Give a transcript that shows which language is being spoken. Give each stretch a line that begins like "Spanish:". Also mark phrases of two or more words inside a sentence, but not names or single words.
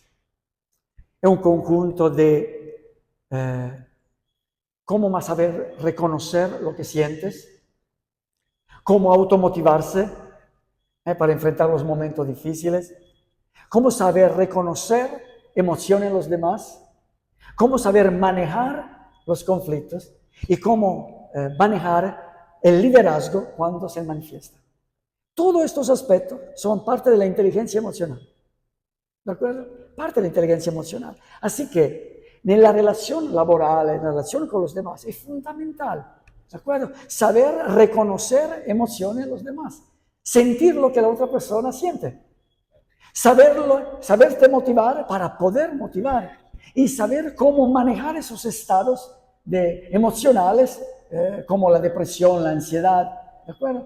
Spanish: Es un conjunto de cómo más saber reconocer lo que sientes, cómo automotivarse para enfrentar los momentos difíciles, cómo saber reconocer emociones en los demás, cómo saber manejar los conflictos y cómo manejar el liderazgo cuando se manifiesta. Todos estos aspectos son parte de la inteligencia emocional. ¿De acuerdo?
Italian: parte dell'intelligenza emozionale.
Spanish: Así que
Italian: nella relazione laborale, nella relazione
Spanish: con los demás, es fundamental, ¿de acuerdo? Saber reconocer emociones en los demás, sentir lo que la otra persona siente, saberte motivar para poder motivar y saber cómo manejar esos estados emocionales como la depresión, la ansiedad, ¿de acuerdo?